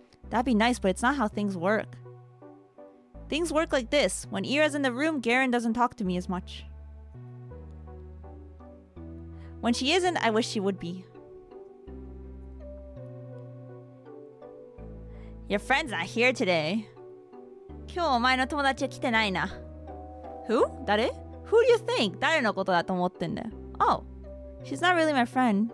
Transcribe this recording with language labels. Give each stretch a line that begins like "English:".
English: That'd be nice, but it's not how things work. Things work like this. When Ira's in the room, Garen doesn't talk to me as much. When she isn't, I wish she would be. Your friend's not here today.
Japanese: 今日お前の友達は来てないな。
English: Who?
Japanese: 誰?
English: Who do you think?
Japanese: 誰のことだと思ってんだよ。
English: Oh, she's not really my friend.